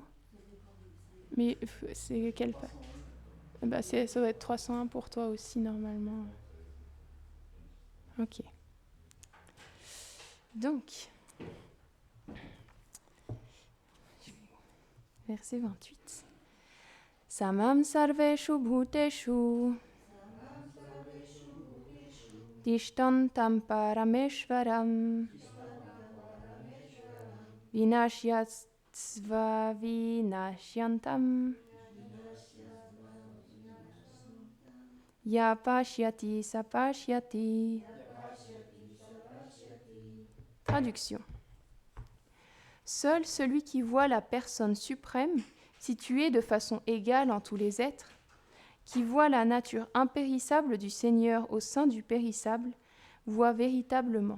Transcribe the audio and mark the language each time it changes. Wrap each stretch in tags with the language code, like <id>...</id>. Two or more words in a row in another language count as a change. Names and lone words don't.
<fr>Mais c'est quelle page? Ça doit être 301 pour toi aussi normalement. Ok. Donc, verset 28.</fr> <sa>समं सर्वेषु भूतेषु तिष्ठन्तं परमेश्वरम् विनश्यस्व विनश्यन्तम् य पश्यति सपश्यति.</sa> <fr>Traduction. Seul celui qui voit la personne suprême, située de façon égale en tous les êtres, qui voit la nature impérissable du Seigneur au sein du périssable, voit véritablement.</fr>